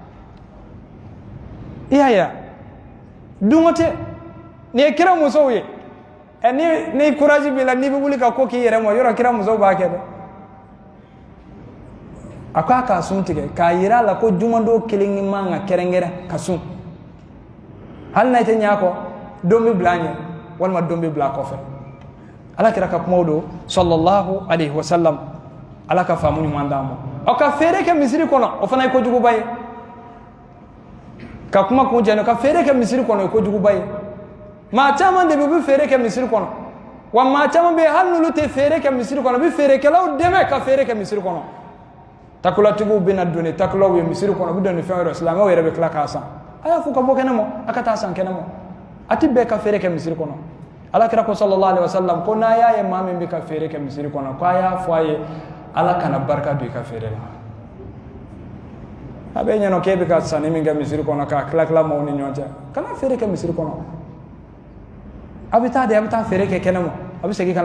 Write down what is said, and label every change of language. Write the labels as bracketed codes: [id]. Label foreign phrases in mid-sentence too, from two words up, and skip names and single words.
[bm] i y'a ye dungo tɛ nin ye kira musow ye ni courage b'i la n'i bɛ wuli ka ko k'i yɛrɛ ma yɔrɔ kira musow b'a kɛ dɛ a ko a k'a sun tigɛ k'a yira a la ko jumadon kelen man ka kɛrɛnkɛrɛn ka sun hali n'a tɛ ɲɛ a kɔ don bɛ bila a ɲɛ walima don bɛ bila a kɔfɛ ala kira ka kumaw don [ar] صلى الله عليه وسلم [bm] ala ka faamu ɲuman d'an ma o ka feere kɛ misiri kɔnɔ o fana ye kojuguba ye ka kuma kun jɛnɛ ka feere kɛ misiri kɔnɔ o ye kojuguba ye maa caman de bɛ feere kɛ misiri kɔnɔ wa maa caman bɛ hali n'olu tɛ feere kɛ misiri kɔnɔ u bɛ feerekɛlaw dɛmɛ ka feere kɛ misiri kɔnɔ takulatigiw bɛ na don ni takulaw ye misiri kɔnɔ u bɛ don ni fɛn wɛrɛ silamɛw yɛrɛ bɛ tila k'a san a y'a fɔ ka bɔ kɛnɛ ma a ka taa san kɛnɛ ma a tɛ bɛɛ ka feere kɛ misiri kɔnɔ ala kira ko [ar] صلى الله عليه وسلم [bm] ko n'a y'a ye maa min bɛ ka feere kɛ misiri kɔnɔ ko a y'a fɔ a ye ala kana barika don i ka feere la a bɛ ɲɛna k'e bɛ ka sanni min kɛ misiri kɔnɔ k'a tila maaw ni ɲɔgɔn cɛ kana feere kɛ misiri kɔnɔ a bɛ taa de a bɛ taa feere kɛ kɛnɛ ma a bɛ segin ka